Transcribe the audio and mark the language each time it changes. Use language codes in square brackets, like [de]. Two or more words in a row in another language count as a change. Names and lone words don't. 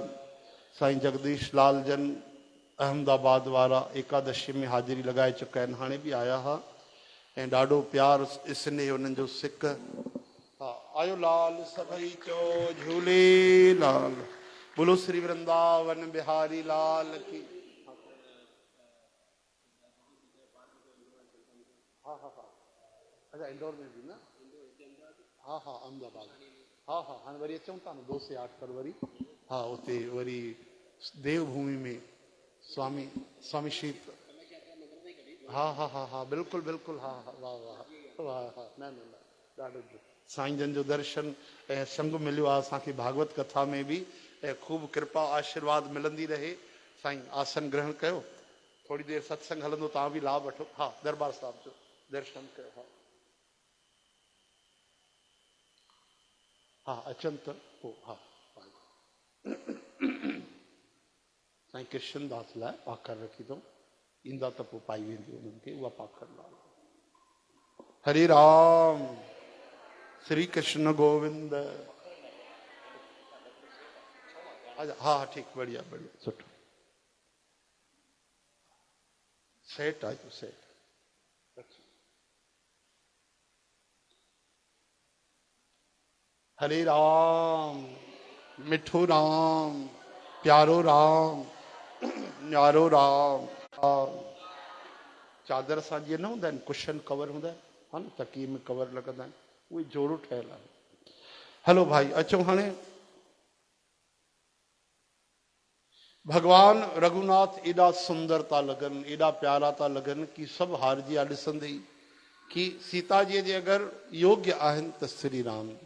[sd] साईं जगदीश लाल जन अहमदाबाद वारा एकादशी में हाज़िरी लगाए चुका आहिनि, हाणे भी आया हा ऐं ॾाढो प्यार स्नेह उन्हनि जो सिक। हाँ आयो लाल सभई चो झूलेलाल। [hi] बोलो श्री वृंदावन बिहारी लाल की। हाँ हाँ हाँ अच्छा इंदौर में भी ना। [sd] हाँ हाँ अहमदाबाद। हाँ हाँ हाँ वरी अचूं था न 2 से 8 फरवरी। हाँ उते वरी देवभूमि में स्वामी स्वामी श्री। हाँ हाँ हाँ हाँ बिल्कुल बिल्कुल। हाँ हाँ वाह वाह वाह हाँ न न न ॾाढो साईं जन जो दर्शन ऐं संग मिलियो आहे असांखे भागवत कथा में भी ऐं खूब कृपा आशीर्वाद मिलंदी रहे। साईं आसन ग्रहण कयो, थोड़ी देर सत्संग हलंदो, तव्हां भी लाभ वठो। हाँ दरबार साहिब जो दर्शन कयो। हाँ हाँ अचनि त पोइ हाँ साईं कृष्णदास लाइ पाखर रखी अथऊं, ईंदा त पोइ पाई वेंदी उन्हनि खे उहा पाखर लाल। हरे राम। श्री कृष्ण गोविंद। [hi] अच्छा हाँ ठीक बढ़िया बढ़िया सुठो। [sd] सेठ आयो सेठ। हरे राम। मिठो राम, प्यारो राम, न्यारो राम। चादर सां जीअं न हूंदा आहिनि कुशन कवर हूंदा आहिनि, हा न तकीए में कवर लॻंदा आहिनि, उहे जोड़ो ठहियल आहे। हलो भाई अचो हाणे भगवान रघुनाथ एॾा सुंदर था लॻनि, एॾा प्यारा था लॻनि कि सभु हारजी विया ॾिसंदे ई कि सीता जी जे अगरि योग्य आहिनि त श्री राम जी।